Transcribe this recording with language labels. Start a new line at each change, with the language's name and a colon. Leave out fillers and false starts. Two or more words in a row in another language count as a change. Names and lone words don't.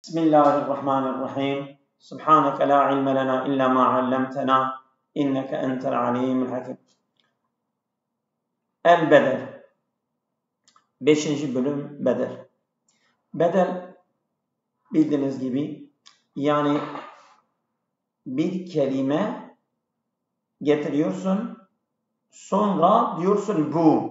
Arabic: بسم الله الرحمن الرحيم سبحانك لا علم لنا إلا ما علمتنا إنك أنت العليم الحكيم.
Turkish: El-Bedel 5. bölüm bedel. Bedel bildiğiniz gibi yani bir kelime getiriyorsun sonra diyorsun bu.